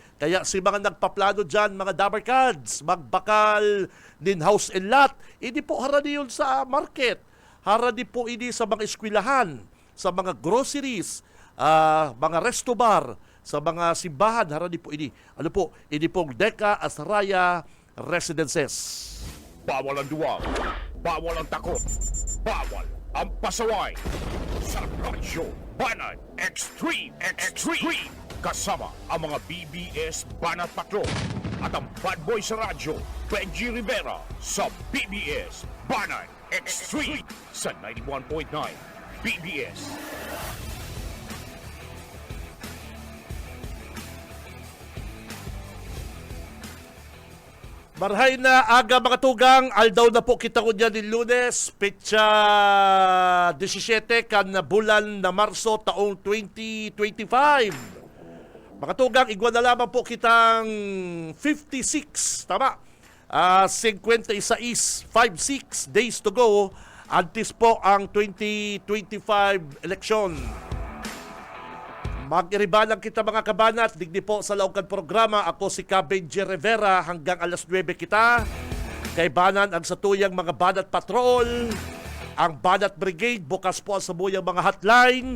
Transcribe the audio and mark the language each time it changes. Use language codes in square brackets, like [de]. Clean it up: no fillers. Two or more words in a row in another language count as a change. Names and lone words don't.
[bik] Kaya si mga nagpaplano dyan, mga Dabarkads, magbakal din [en] house and lot, [bik] hindi po harani yun sa market. Harani po ini sa mga eskwelahan, sa mga groceries, mga [en] resto bar, [bik] sa mga simbahan, harani po ini. Ano po, ini pong Deca Asraya Residences. [tl] Bawal ang duwag, bawal ang takot, bawal ang pasaway. Sa Radyo Banat Extreme. Kasama ang mga BBS Banat Patrol at ang bad boy sa radyo, Benji Rivera, sa BBS Banat Extreme sa 91.9 BBS. [bik] Marhay na aga, mga tugang, aldaw na po kita ko dyan din Lunes, petsa 17 kan bulan na Marso taong 2025. Mga tugang, igwa na lamang po kitang 56, tama? [en] 56 days to go, [bik] antes po ang 2025 eleksyon. Mag-iribalang kita, mga kabanat, digdi po sa laukan programa. Ako si Benji Rivera, hanggang alas 9 kita. Kaibanan ang satuyang mga Banat Patrol, ang Banat Brigade, bukas po ang sabuyang mga hotline.